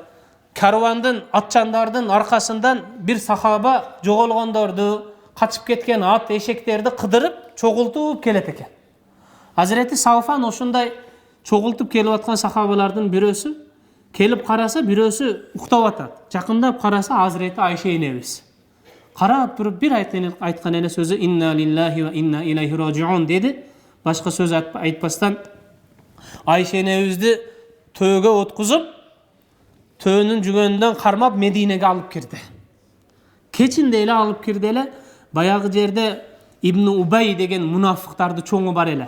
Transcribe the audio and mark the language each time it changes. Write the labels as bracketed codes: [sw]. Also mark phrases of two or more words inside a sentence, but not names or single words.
[ky] Карвандын, атчандардын аркасынан бир сахаба жоголгондорду, качып кеткен ат, эшектерди кыдырып, чогултуп келет экен. Hazreti Savfan ошундай чогултуп келип аткан сахабалардын бирөөсү келип караса, бирөөсү уктап атат. Жакындап караса Hazreti Айша энебиз. Карап туруп бир айткан эле сөзү [ar] إنا لله وإنا إليه راجعون [ky] деди. Башка сөз айтпастан Айша энебизди төөгө откузуп, төөнүн жүгөнүнөн кармап Мединеге алып кирди. Кечинде эле алып кирди эле. Баягы жерде Ибн Убай деген мунафыктарды чоңу бар эле.